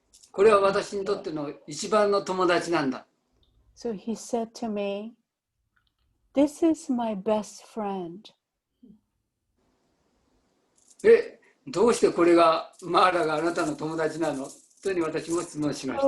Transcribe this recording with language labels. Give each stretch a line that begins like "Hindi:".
Japanese: これは私にとっての一番の友達なんだ。
English: So he said to me, "This is my best friend."
Japanese: どうしてこれがマーラがあなたの友達なのというふうに私も質問しました。